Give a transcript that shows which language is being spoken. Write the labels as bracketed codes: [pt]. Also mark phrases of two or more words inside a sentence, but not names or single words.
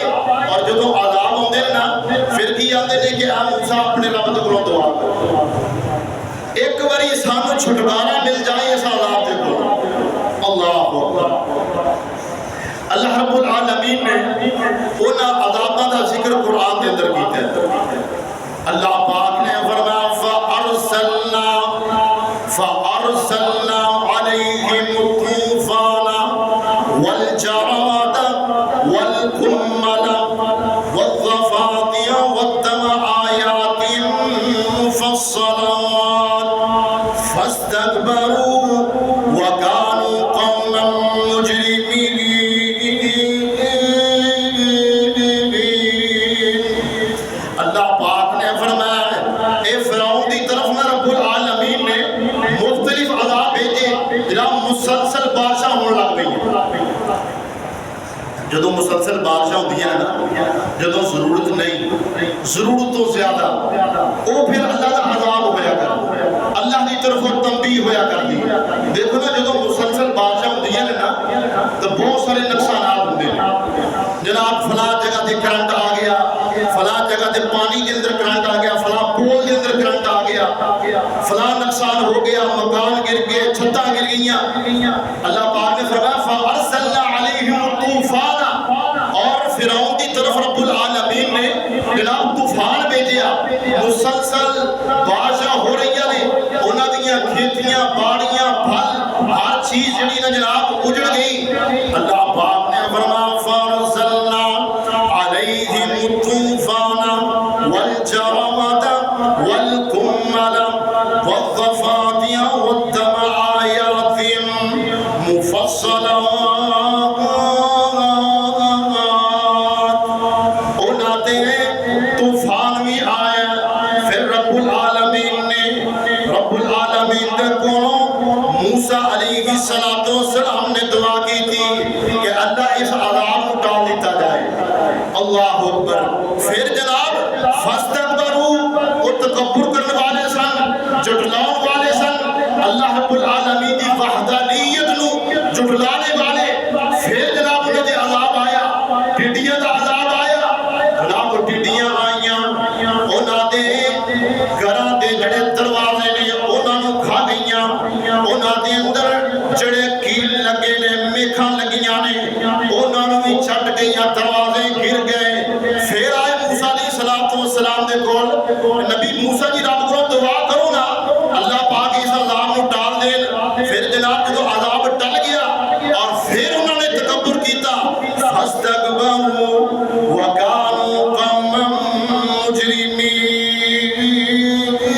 [pa] اور جب عذاب ہوندے نا پھر کی آندے نے کہ اے موسیٰ اپنے رب دے کولوں دعا کرو، ایک باری سانو چھٹکارا مل جائے اس عذاب دے کولوں. [ar] اللہ اکبر. [pa] اللہ رب العالمین نے ان عذاباں دا ذکر قرآن کے اندر کیتا ہے. اللہ پاک نے فرمایا [ar] فَأَرْسَلْنَا عَلَيْهِمُ الطُّوفَانَ وَالْجَرَادَ وَالْقُمَّلَ وَالضَّفَادِعَ وَالدَّمَ آيَاتٍ مُفَصَّلَاتٍ فَاسْتَكْبَرُوا وَكَانُوا قَوْمًا مُجْرِمِينَ. [pa] اللہ پاک نے فرمایا اے فرعون دی طرف میں رب العالمین نے مختلف عذاب بھیجے جناب مسلسل بارشاں ہونے لگ گئی. جدوں مسلسل بارشاں ہوندیاں نا جدوں ضرورت نہیں ضرورت تو زیادہ وہ پھر اللہ کا عذاب ہویا کر اللہ کی طرف تنبیہ ہویا کرتی. دیکھو نا جدوں مسلسل بارشاں ہوندیاں نا تو بہت سارے نقصانات ہوندے ہیں. جناب فلاں جگہ تے کرنٹ آ گیا، فلاں جگہ تے پانی کے اندر کرنٹ آ گیا، فلاں پول کے اندر کرنٹ آ گیا، فلاں نقصان ہو گیا، مکان گر گئے، چھتاں گر گئیاں. اللہ پاک نے فرمایا [ar] فَأَرْسَلْنَا عَلَيْهِمُ الطُّوفَانَ، [pa] اور فرعون کی طرف رب العالمین نے جناب طوفان بھیجیا. مسلسل بارشاں ہو رہی نے، انہاں دیاں کھیتیاں باڑیاں پھل ہر چیز جڑی نا جناب اجڑ گئی. اللہ پاک نے فرمایا [ar] فَأَرْسَلْنَا عَلَيْهِمُ الطُّوفَانَ وَالْجَرَادَ وَالْقُمَّلَ وَالضَّفَادِعَ وَالدَّمَ آيَاتٍ مُفَصَّلَاتٍ. [pa] طوفان بھی آیا، پھر رب العالمین دے کولوں موسیٰ علیہ السلام نے دعا کی تھی کہ اللہ اس عذاب کو ٹال دیتا جائے. [ar] اللہ اکبر. [pa] پھر جناب فاستکبروا، وہ تکبر کرنے والے سن، جھٹلاؤ والے سن اللہ رب العالمین دی وحدانیت نو جھٹلانے والے. پھر جناب انہاں دے عذاب آیا، ٹڈیاں دا عذاب آیا. جناب ٹڈیاں آئیاں، انہاں دے گھراں دے جڑے دروازے نے انہاں نو کھا گئیاں، انہاں دے اندر جڑے کیل لگے نے میکھاں لگیاں نے انہاں نو بھی چھٹ گئیاں، دروازے گر گئے. پھر آئے موسیٰ علیہ السلام دے کول، نبی موسیٰ جی رب کو دعا کرو نا اللہ پاک اس عذاب نو ٹال دین. پھر جناب جو عذاب ٹل گیا اور پھر انہوں نے تکبر کیتا. [ar] فاستکبروا وکانوا قوما مجرمین.